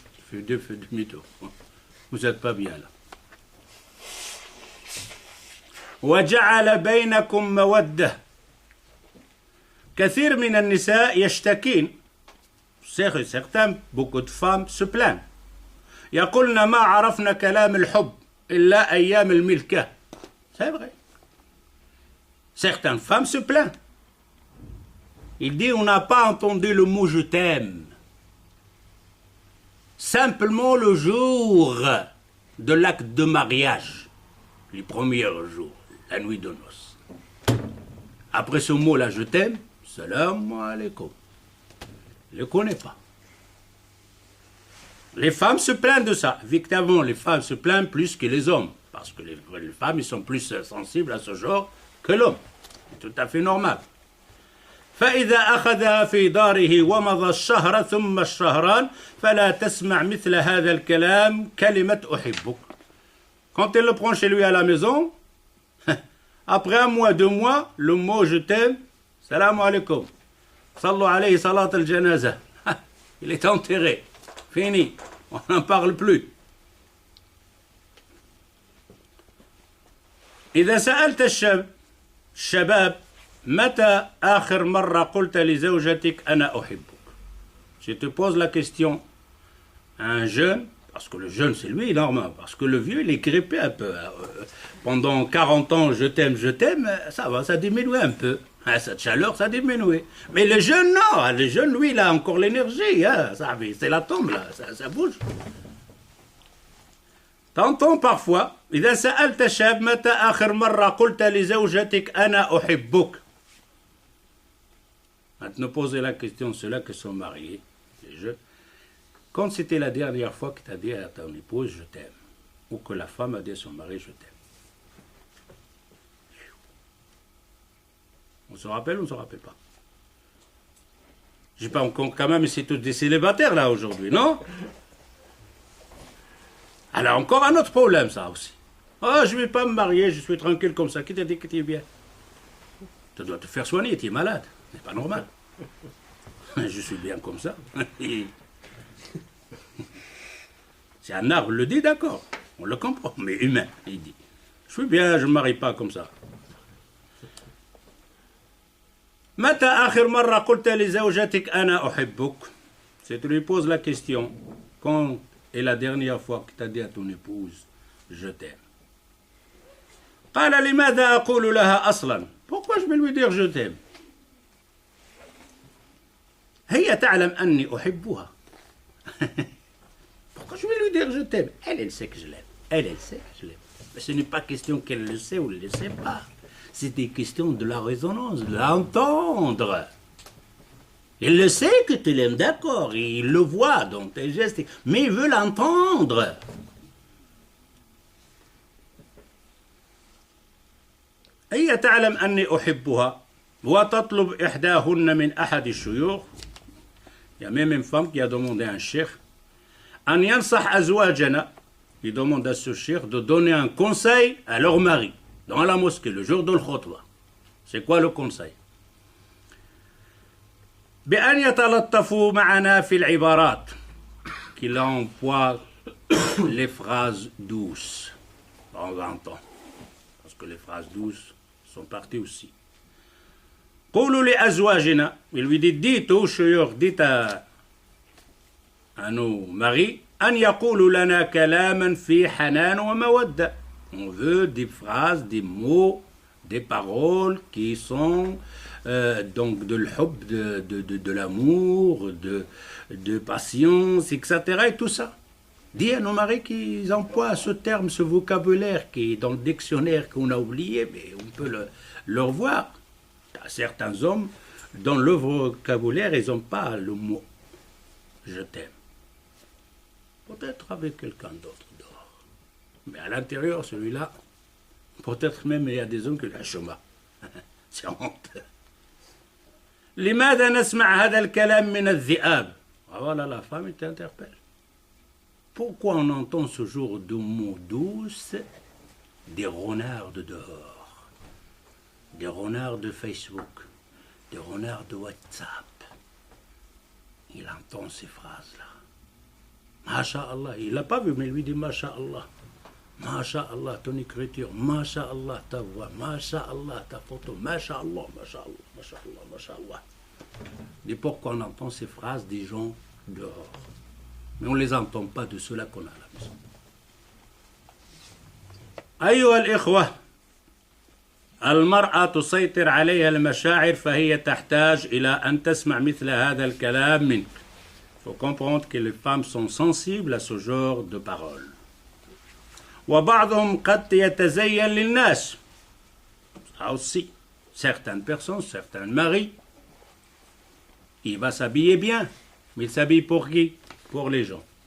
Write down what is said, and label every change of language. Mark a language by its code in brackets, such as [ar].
[fr] Tu fais demi-tour. Vous n'êtes pas bien là. [ar] وجعل بينكم مودة. كثير من النساء يشتكين. [fr] Certains, beaucoup de femmes se plaignent. [ar] يقولن ما عرفنا كلام الحب إلا أيام الملكة. [fr] C'est vrai. Certaines femmes se plaignent. Il dit, on n'a pas entendu le mot « je t'aime ». Simplement le jour de l'acte de mariage, les premiers jours, la nuit de noces. Après ce mot-là, je t'aime, salam alaikum. Je ne le connais pas. Les femmes se plaignent de ça. Évidemment, les femmes se plaignent plus que les hommes, parce que les femmes, ils sont plus sensibles à ce genre que l'homme. C'est tout à fait normal. [ar] فإذا أخذها في داره ومضى الشهر ثم الشهران فلا تسمع مثل هذا الكلام كلمة أحبك. [fr] Quand elle le prend chez lui à la maison, après 1 mois, 2 mois, le mot je t'aime, salam alaikum, [ar] sallu alayhi salat al-janaza, [fr] il est enterré, fini, on n'en parle plus. [ar] إذا سألت الشباب متى آخر مرة قلت لزوجتك أنا أحبك. [fr] Je te pose la question à un jeune, parce que le jeune c'est lui, normal, parce que le vieux il est grippé un peu. Pendant 40 ans, je t'aime, ça va, ça diminue un peu. Cette chaleur, ça diminue. Mais le jeune, non, le jeune, lui, il a encore l'énergie, c'est la tombe, là, ça bouge. T'entends parfois, [ar] إذا سألت الشاب متى آخر مرة قلت لزوجتك أنا أحبك. [fr] Maintenant, poser la question, ceux-là qui sont mariés, les jeunes, quand c'était la dernière fois que tu as dit à ton épouse, je t'aime, ou que la femme a dit à son mari, je t'aime. On se rappelle ou on ne se rappelle pas? Je ne sais pas encore, quand même, c'est tous des célibataires, là, aujourd'hui, non? Alors, encore un autre problème, ça aussi. Oh, je ne vais pas me marier, je suis tranquille comme ça. Qui t'a dit que tu es bien? Tu dois te faire soigner, tu es malade. C'est pas normal. Je suis bien comme ça. C'est un arbre, le dit, d'accord. On le comprend, mais humain, il dit. Je suis bien, je ne me marie pas comme ça. [ar] متى آخر مرة قلت لزوجتك أنا أحبك. [fr] Si tu lui poses la question, quand est la dernière fois que tu as dit à ton épouse, je t'aime. [ar] قال لماذا أقول لها أصلا. [fr] Pourquoi je vais lui dire je t'aime? [ar] هي تعلم أني أحبها. [fr] Pourquoi je vais lui dire je t'aime? Elle sait que je l'aime. Elle sait que je l'aime. Mais ce n'est pas question qu'elle le sait ou ne le sait pas. C'est des questions de la résonance, de l'entendre. Il le sait que tu l'aimes, d'accord, il le voit dans tes gestes, mais il veut l'entendre. [ar] هي تعلم أني أحبها وتطلب إحداهن من أحد الشيوخ. [fr] Il y a même une femme qui a demandé à un cheikh [ar] أن ينصح أزواجنا. [fr] Il demande à ce cheikh de donner un conseil à leur mari dans la mosquée le jour de l'khutbah. C'est quoi le conseil? [ar] بأن يتلطفوا معنا في العبارات. [fr] Qu'il emploie les phrases douces de temps en temps. Parce que les phrases douces sont parties aussi. [ar] قولوا لأزواجنا. [fr] Il lui dit, dites aux chouyours, dites à nos maris, [ar] أن يقولوا لنا كلاما في حنان ومودة. [fr] On veut des phrases, des mots, des paroles qui sont donc de l'hub, de l'amour, de patience, etc. et tout ça. Dis à nos maris qu'ils emploient ce terme, ce vocabulaire qui est dans le dictionnaire qu'on a oublié, mais on peut le revoir. Certains hommes, dans le vocabulaire, ils n'ont pas le mot « je t'aime ». Peut-être avec quelqu'un d'autre dehors. Mais à l'intérieur, celui-là, peut-être même il y a des hommes qui ont un chemin. C'est honte. [ar] لماذا نسمع هذا الكلام من الذئاب. [fr] Voilà, la femme t'interpelle. Pourquoi on entend ce genre de mots douces des renards de dehors, des renards de Facebook, des renards de WhatsApp? Il entend ces phrases-là. Masha'Allah, il l'a pas vu, mais il lui dit Masha'Allah. Masha'Allah, ton écriture, Masha'Allah, ta voix, Masha'Allah, ta photo, Masha'Allah, Masha'Allah, Masha'Allah, Masha'Allah. Et pourquoi on entend ces phrases des gens dehors? Mais on ne les entend pas de ceux-là qu'on a à la maison. [ar] أيها الإخوة المرأة تسيطر عليها المشاعر فهي تحتاج إلى أن تسمع مثل هذا الكلام منك. [fr] Il faut comprendre que les femmes sont sensibles à ce genre de paroles. [ar] وبعضهم قد يتزين للناس. [fr] Ça aussi, certaines personnes, certains maris, il va s'habiller bien, mais il s'habille pour qui? Pour les gens.